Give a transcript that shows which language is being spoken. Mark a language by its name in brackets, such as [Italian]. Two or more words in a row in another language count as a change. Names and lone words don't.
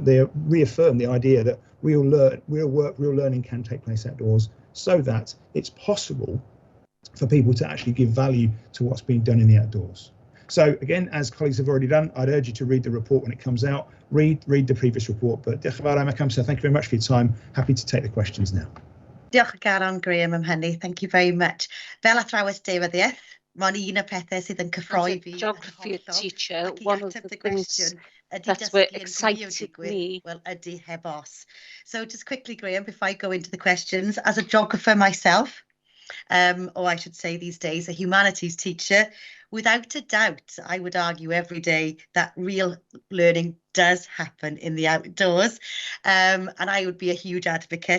[English] They reaffirm the idea that real work, real learning can take place outdoors, so that it's possible for people to actually give value to what's being done in the outdoors. So again, as colleagues have already done, I'd urge you to read the report when it comes out, read the previous report. But thank you very much for your time. Happy to take the questions now. [Welsh] Diolch o Garon, Graham am hynny. [English] Thank you very much. [Welsh] Fel athrawes deifyddiaeth, mae'n un o pethau sydd yn cyffroi fi. [English] Geography teacher, one of the things that's what excited me. Well, [Welsh] ydy heb os. [English] So just quickly, Graham, before I go into the questions, as a geographer myself, or I should say these days, a humanities teacher. Without a doubt, I would argue every day that real learning does happen in the outdoors, and I would be a huge advocate.